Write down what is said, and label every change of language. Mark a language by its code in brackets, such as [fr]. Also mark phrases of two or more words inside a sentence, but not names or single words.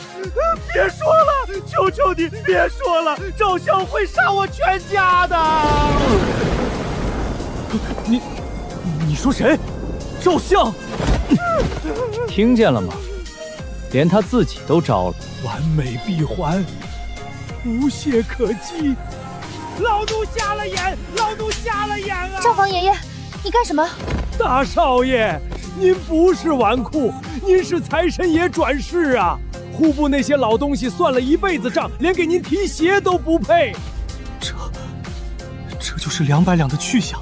[zh] 別說了，求求你別說了，趙相會殺我全家的。你說誰？趙相？聽見了嗎？連他自己都招了。完美閉環，無懈可擊。老奴瞎了眼，老奴瞎了眼啊！趙房爺爺，你幹什麼？大少爺，您不是紈絝，您是財神爺轉世啊！戶部那些老東西算了一輩子賬，連給您提鞋都不配。這就是200兩的去向。